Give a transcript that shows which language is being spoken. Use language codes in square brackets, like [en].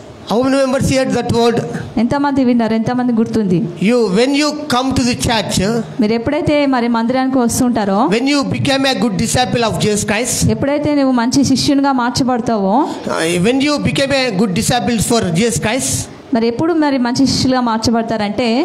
[en] How many members heard that word? [te] ఎంతమంది విన్నారు? ఎంతమంది గుర్తుంది? [en] When you come to the church, [te] మీరు ఎప్పుడైతే మరి మందిరానికి వస్తుంటారో, [en] when you became a good disciple of Jesus Christ, [te] ఎప్పుడైతే నువ్వు మంచి శిష్యునిగా మార్చబడతావో, [en] when you became a good disciple for Jesus Christ, [te] మరి ఎప్పుడు మరి మంచి శిష్యులుగా మార్చబడతారంటే